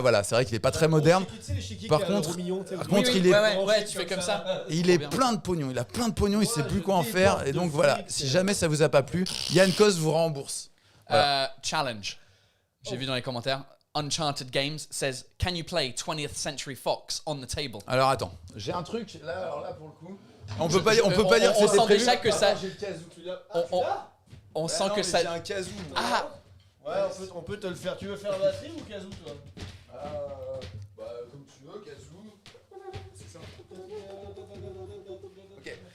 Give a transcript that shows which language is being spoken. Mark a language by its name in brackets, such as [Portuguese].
[French] Voilà, c'est vrai qu'il est pas très moderne. Par contre, il est. Tu fais comme ça. Il est plein de pognon. Il a plein de pognon. Il sait plus quoi en faire. Et donc voilà. Si jamais ça vous a pas plu, Yann Coste vous rembourse. Challenge. J'ai vu dans les commentaires. [English] Uncharted Games says, can you play 20th Century Fox on the table? [French] Alors attends, j'ai un truc là pour le coup. On peut pas dire que c'était sent prévu. déjà que ça. J'ai le kazoo. On sent que ça. J'ai un kazoo. Ouais, on peut te le faire. Tu veux faire la batterie ou kazoo toi? Comme tu veux, kazoo. C'est ça. Ok.